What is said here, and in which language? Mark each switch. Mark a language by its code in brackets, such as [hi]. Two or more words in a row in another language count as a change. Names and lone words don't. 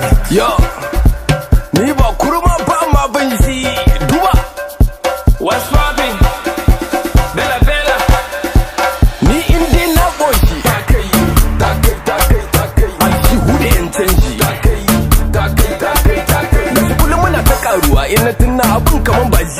[ha] Yo, ni ba kurma ba, amma ban ji. Duba. [en] What's poppin'? Bella, Bella. [ha] Ni in dai na ƙoshi. Aljihu da yan canji. Kullum muna ta ƙaruwa, in na tuna abin kaman ba